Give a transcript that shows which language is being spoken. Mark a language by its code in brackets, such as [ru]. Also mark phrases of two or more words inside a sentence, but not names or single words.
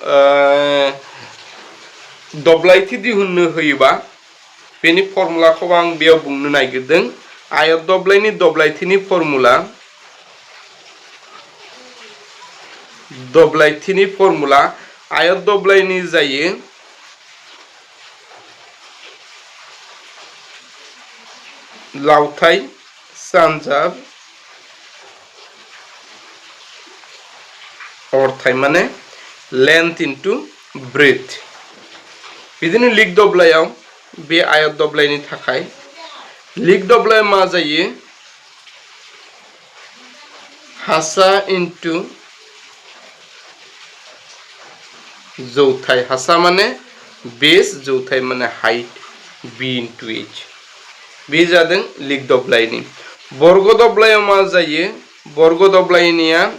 [brx] दब्लायथि दिहुननो होयोबा बेनि फर्मुलाखौ आं बेयाव बुंनो नागिरदों आयत दब्लायनि दब्लायथिनि फर्मुला आयत दब्लायनि जायो लावथाय सानजाब अरथाय माने [en] length into breadth [brx] बिदिनो लिक दब्लायाव बे आयत दब्लायनि थाखाय लिक दब्लाया मा जायो हासा इनटु जौथाय हासा माने बेस जौथाय माने [en] height B into H [brx] बे जादों लिक दब्लायनि बर्ग दब्लायाव मा जायो बर्ग दब्लायनिया